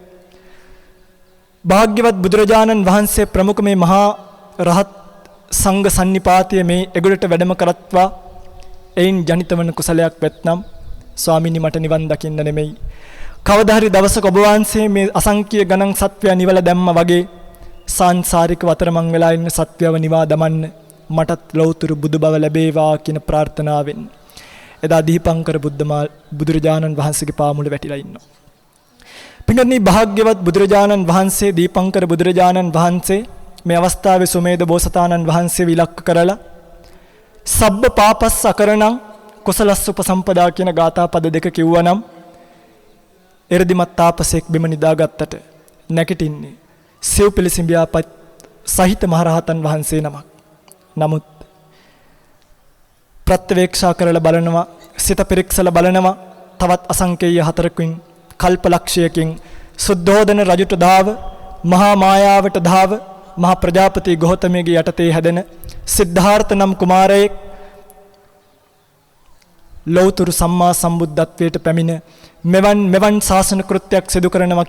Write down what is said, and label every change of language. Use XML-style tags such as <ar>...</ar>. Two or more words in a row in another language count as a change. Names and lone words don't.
<si>භාග්‍යවත් බුදුරජාණන් වහන්සේ ප්‍රමුඛ මේ මහා රහත් සංඝ සන්නිපාතයේ මේ එගොඩට වැඩම කරත්වා එයින් ජනිත වන කුසලයක් වෙත්නම් ස්වාමීනි මට නිවන් දකින්න නෙමෙයි කවදා හරි දවසක ඔබ වහන්සේ මේ අසංඛ්‍ය ගණන් සත්වයා නිවලා දැම්මා වගේ සංසාරික වතරමං වෙලා ඉන්න සත්‍යව නිවා දමන්න මටත් ලෞතුරු බුදු බව ලැබේවා කියන ප්‍රාර්ථනාවෙන් එදා දීපංකර බුදුරජාණන් වහන්සේගේ පාමුල වැටිලා ඉන්නවා. පින්වත්නි භාග්‍යවත් බුදුරජාණන් වහන්සේ දීපංකර බුදුරජාණන් වහන්සේ මේ අවස්ථාවේ සුමේද බෝසතාණන් වහන්සේ විලක්ක කරලා</si> <pi>සබ්බ පාපස් අකරණං කුසලස්ස උපසම්පදා</pi> <si>කියන ගාථා පද දෙක කිව්වනම් එරදිමත් තාපසෙක් බිම නිදාගත්තට නැගිටින්නේ සිව් පිළිසිඹියාපත් සහිත මහරහතන් වහන්සේ නමක්. නමුත් ප්‍රත්‍යවේක්ෂා කරලා බලනවා සිත පරික්ෂලා බලනවා තවත් අසංකේය හතරකින් කල්පලක්ෂයකින් සුද්ධෝදන රජුට දාව මහා මායාවට දාව මහා ප්‍රජාපති ගෞතමගේ යටතේ හැදෙන සිද්ධාර්ථ නම් කුමාරයෙක් ලෞතුරු සම්මා සම්බුද්ධත්වයට පැමිණ මෙවන් ශාසන කෘත්‍යයක් සිදු කරනවා</si>